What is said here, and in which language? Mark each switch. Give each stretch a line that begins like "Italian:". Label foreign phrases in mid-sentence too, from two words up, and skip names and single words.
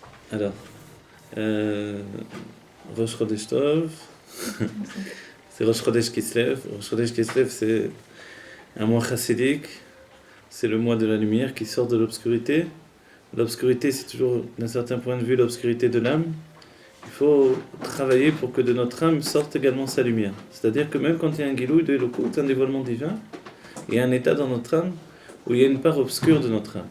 French: Alors, euh,
Hebrew: ראש חודש טוב,
French: c'est
Hebrew: ראש חודש כסלו. ראש חודש כסלו,
French: c'est un mois chassidique, c'est le mois de la lumière qui sort de l'obscurité. L'obscurité, c'est toujours, d'un certain point de vue, l'obscurité de l'âme. Il faut travailler pour que de notre âme sorte également sa lumière. C'est-à-dire que même quand il y a un guilouï de Elokut, un dévoilement divin, il y a un état dans notre âme où il y a une part obscure de notre âme.